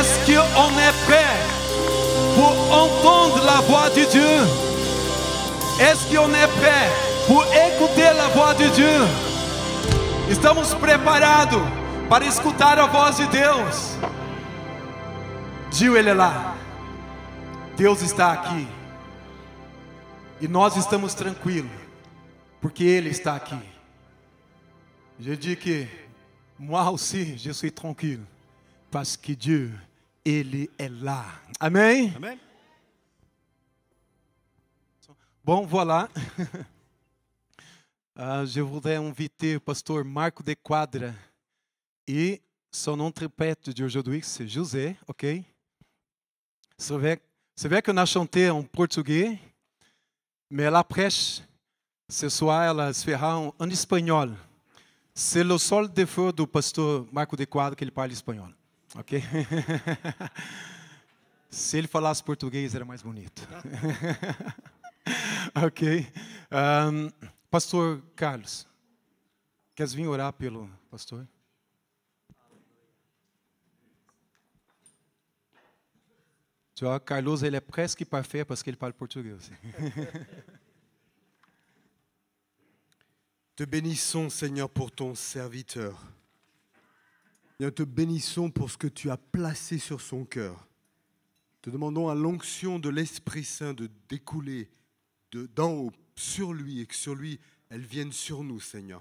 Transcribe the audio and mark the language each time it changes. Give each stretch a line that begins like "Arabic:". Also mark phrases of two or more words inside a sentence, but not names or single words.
French: qu'on est prêt pour entendre la voix de Dieu? Est-ce qu'on est prêt pour écouter la voix de Dieu?
Portuguese: Estamos preparados para escutar a voz de Deus? Dieu, ele é lá. Deus está aqui. E nós estamos tranquilos, porque Ele está aqui.
French: Je dis que moi aussi, je suis tranquille, parce que Dieu, Ele est là.
Portuguese: Amém?
French: Amen. Bon, voilà. Je voudrais inviter le pasteur Marco de Quadra et son interprète d'aujourd'hui, c'est José, ok? C'est vrai qu'on a chanté en portugais, mais la prêche, ce soir, ela se fera en espanhol. C'est le seul défaut
Portuguese: do pastor Marco de Quadra que ele parla espanhol,
French: ok?
Portuguese: Se ele falasse português, era mais bonito.
French: Ok.
Portuguese: Pastor Carlos, queres vir orar pelo pastor?
French: Tu vois, Carlos,
Portuguese: ele é
French: presque parfait parce qu'il parle portugais aussi. Te bénissons, Seigneur, pour ton serviteur. Nous te bénissons pour ce que tu as placé sur son cœur. Te demandons à l'onction de l'Esprit Saint de découler d'en haut sur lui et que sur lui, elle vienne sur nous, Seigneur.